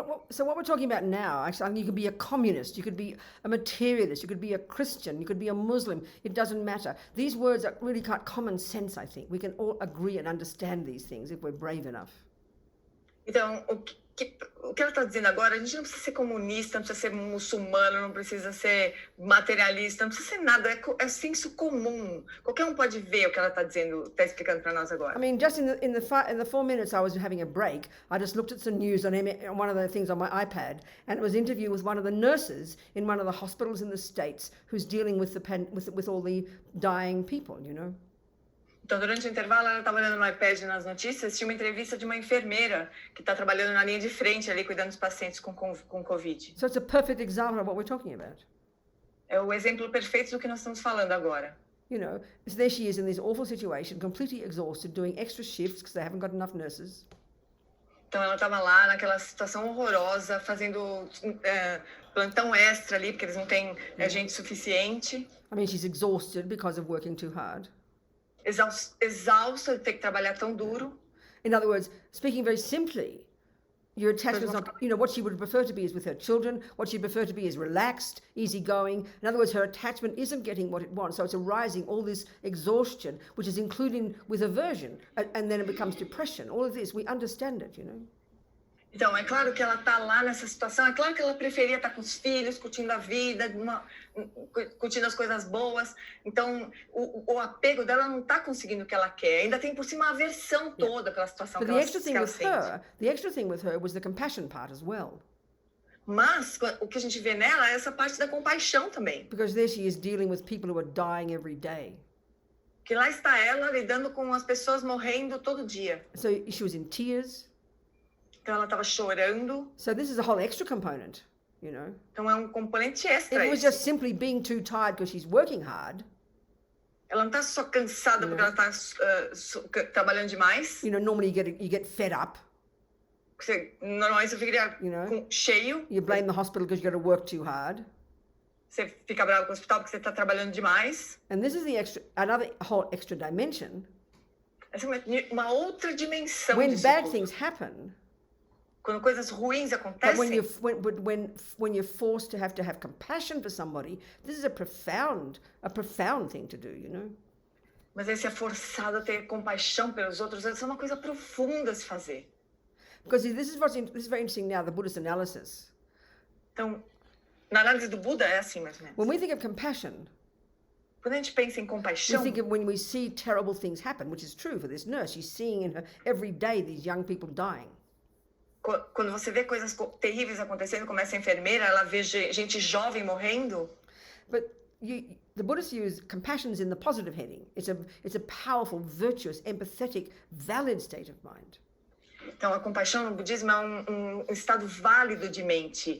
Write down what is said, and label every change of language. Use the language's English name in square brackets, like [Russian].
[English] So what we're talking about now, actually, you could be a communist, you could be a materialist, you could be a Christian, you could be a Muslim. It doesn't matter. These words are really quite common sense, I think. We can all agree and understand these things if we're brave enough. [Portuguese] Então, o que ela está dizendo agora, a gente não precisa ser comunista, não precisa ser muçulmano, não precisa ser materialista, não precisa ser nada, é senso comum. Qualquer um pode ver o que ela está dizendo, está explicando para nós agora. [English] I mean, just in the 4 minutes I was having a break, I just looked at some news on one of the things on my iPad, and it was an interview with one of the nurses in one of the hospitals in the States who's dealing with all the dying people, you know. [Portuguese] Então, durante o intervalo, ela estava olhando no iPad nas notícias, tinha uma entrevista de uma enfermeira que está trabalhando na linha de frente ali, cuidando dos pacientes com Covid. [English] So it's a perfect example of what we're talking about. [Portuguese] É o exemplo perfeito do que nós estamos falando agora. [English] You know, so there she is in this awful situation, completely exhausted, doing extra shifts because they haven't got enough nurses. [Portuguese] Então, ela estava lá naquela situação horrorosa, fazendo plantão extra ali, porque eles não têm gente suficiente. [English] I mean, she's exhausted because of working too hard. [Portuguese] Exausta de ter que trabalhar tão duro. [English] In other words, speaking very simply, your attachment's not, you know, what she would prefer to be is with her children, what she'd prefer to be is relaxed, easygoing. In other words, her attachment isn't getting what it wants, so it's arising all this exhaustion, which is including with aversion, and then it becomes depression. All of this, we understand it, you know. [Portuguese] Então, é claro que ela está lá nessa situação, é claro que ela preferia estar com os filhos, curtindo a vida, curtindo as coisas boas. Então, o apego dela não está conseguindo o que ela quer. Ainda tem por cima a aversão toda pela situação que ela sente. [English] The extra thing with her was the compassion part as well. [Portuguese] Mas o que a gente vê nela é essa parte da compaixão também. [English] Because there she is dealing with people who are dying every day. [Portuguese] Que lá está ela lidando com as pessoas morrendo todo dia. [English] So she was in tears. [Portuguese] Então ela estava chorando. [English] So this is a whole extra component, you know. [Portuguese] Então é um componente extra. [English] It was just simply being too tired because she's working hard. [Portuguese] Ela não está só cansada porque ela está trabalhando demais. [English] You know, normally you get fed up. [Portuguese] Normalmente você ficaria cheio. [English] You blame the hospital because you got to work too hard. [Portuguese] Você fica bravo com o hospital porque você está trabalhando demais. [English] And this is another whole extra dimension. [Portuguese] Essa é uma outra dimensão. [English] When bad things happen, [Portuguese] quando coisas ruins acontecem, [English] when you're forced to have compassion for somebody, this is a profound thing to do, [Portuguese] Mas aí você é forçado a ter compaixão pelos outros, isso é uma coisa profunda a se fazer. [English] Because this is very interesting now, the Buddhist analysis. [Portuguese] Então, na análise do Buda é assim, mais ou menos. [English] When we think of compassion, [Portuguese] quando a gente pensa em compaixão, [English] we think of when we see terrible things happen, which is true for this nurse. She's seeing in her every day these young people dying. [Portuguese] Quando você vê coisas terríveis acontecendo, como essa enfermeira, ela vê gente jovem morrendo. [English] But the Buddhists use compassion in the positive heading. It's a powerful, virtuous, empathetic, valid state of mind. [Portuguese] Então, a compaixão no budismo é um estado válido de mente.